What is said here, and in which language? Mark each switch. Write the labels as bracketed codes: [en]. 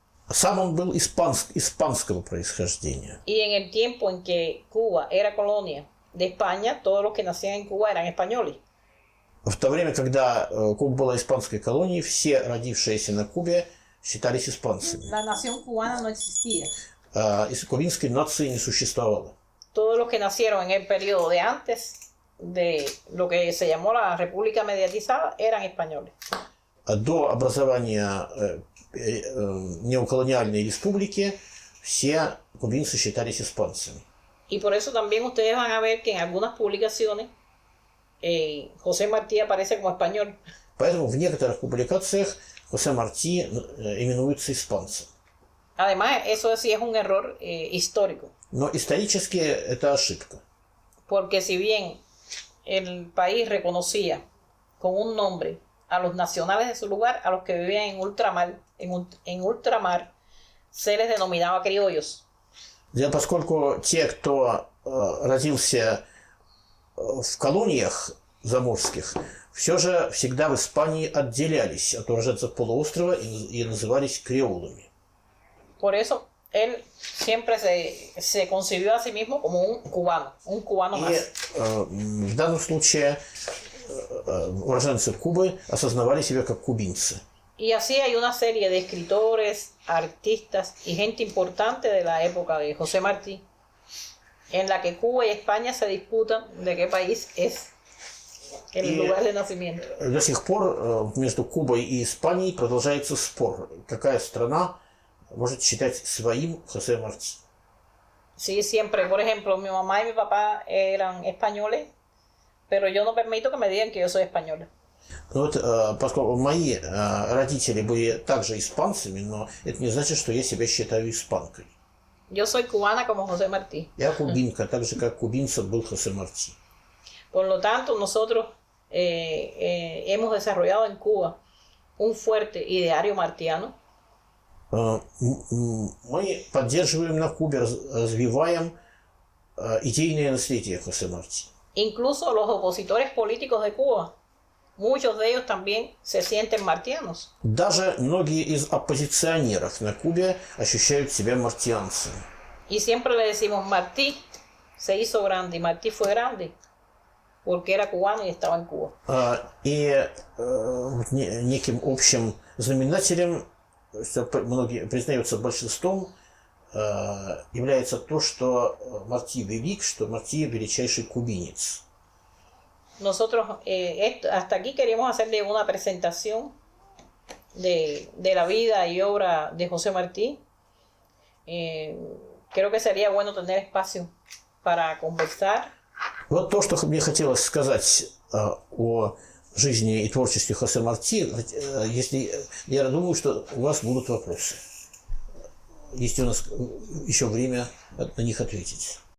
[ru] Сам он был испанского происхождения. [es] Y en el tiempo en que Cuba era colonia de España, todos los que nacían en Cuba eran españoles. [ru] В то время, когда Куба была испанской колонией, все родившиеся на Кубе считались испанцами. [es] La nación cubana no existía. [ru] Кубинской нации не существовало. [es] Todos los que nacieron en el periodo de antes de lo que se llamó la República Mediatizada eran españoles. [ru] До образования неоколониальной республики все кубинцы считались испанцами. [es] Y por eso también ustedes van a ver que en algunas publicaciones José Martí aparece como español. [ru] Поэтому в некоторых публикациях Хосе Марти именуется испанцем. [es] Además, eso sí es un error histórico. [ru] Но исторически это ошибка. [es] Porque si bien el país reconocía con un nombre a los nacionales de su lugar, a los que vivían en ultramar, se les denominaba criollos. [ru] Поскольку те, кто родился в колониях заморских, все же всегда в Испании отделялись от уроженцев полуострова и назывались креолами. [es] Por eso él siempre se concibió a sí mismo como un cubano más. [ru] В данном случае уроженцы Кубы осознавали себя как кубинцы. [es] Y así hay una serie de escritores, artistas y gente importante de la época de José Martí, en la que Cuba y España se disputan de qué país es el lugar de nacimiento. [ru] До сих пор между Кубой и Испанией продолжается спор, какая страна может считать своим Хосе Марти. [es] Sí, siempre. Por ejemplo, mi mamá y mi papá eran españoles, pero yo no permito que me digan que yo soy española. [ru] Вот, поскольку мои родители были также испанцами, но это не значит, что я себя считаю испанкой. [es] Yo soy cubana como José Martí. [ru] Я кубинка, так же как кубинцем был Хосе Марти. [es] Por lo tanto, nosotros hemos desarrollado en Cuba un fuerte ideario martiano. [ru] Мы поддерживаем на Кубе, развиваем идейное наследие Хосе Марти. [es] Incluso los opositores políticos de Cuba, muchos de ellos también se sienten martianos. [ru] Даже многие из оппозиционеров на Кубе ощущают себя мартианцами. [es] Y siempre le decimos, Martí se hizo grande y Martí fue grande porque era cubano y estaba en Cuba. [ru] И неким общим знаменателем, что многие признаются большинством, является то, что Марти велик, что Марти величайший кубинец. [es] Nosotros hasta aquí queríamos hacerle una presentación de la vida y obra de José Martí. Creo que sería bueno tener espacio para conversar. [ru] Вот то, что мне хотелось сказать о жизни и творчестве Хосе Марти. Если я думаю, что у вас будут вопросы. Есть у нас еще время на них ответить.